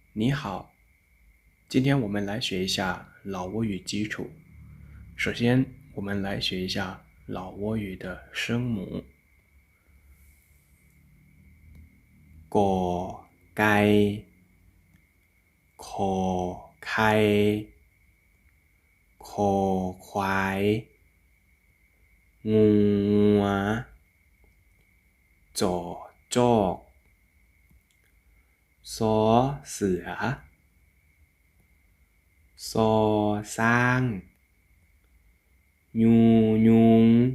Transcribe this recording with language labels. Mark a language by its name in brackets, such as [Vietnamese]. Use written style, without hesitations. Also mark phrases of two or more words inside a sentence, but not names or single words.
[Chinese] 你好，今天我们来学一下老挝语基础。首先，我们来学一下老挝语的声母。 [Lao] ກໍໄກ່ຂໍໄຂ່ຄໍຄວາຍງໍງົວຈໍຈອກສໍເສືອຊໍຊ້າງຍໍຍຸງ